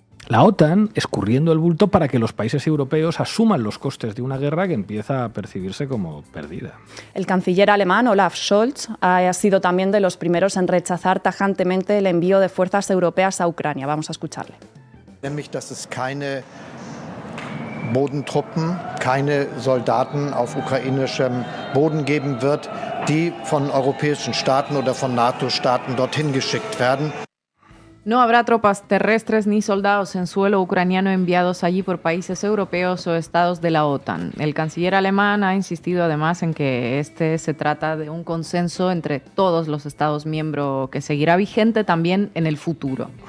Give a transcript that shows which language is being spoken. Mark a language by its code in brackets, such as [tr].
[es] La OTAN escurriendo el bulto para que los países europeos asuman los costes de una guerra que empieza a percibirse como perdida. El canciller alemán Olaf Scholz ha sido también de los primeros en rechazar tajantemente el envío de fuerzas europeas a Ucrania. Vamos a escucharle. [de] Nämlich, dass es keine Bodentruppen, keine Soldaten auf ukrainischem Boden geben wird, die von europäischen Staaten oder von NATO-Staaten dorthin geschickt werden. [es] No habrá tropas terrestres ni soldados en suelo ucraniano enviados allí por países europeos o estados de la OTAN. El canciller alemán ha insistido además en que se trata de un consenso entre todos los estados miembros que seguirá vigente también en el futuro.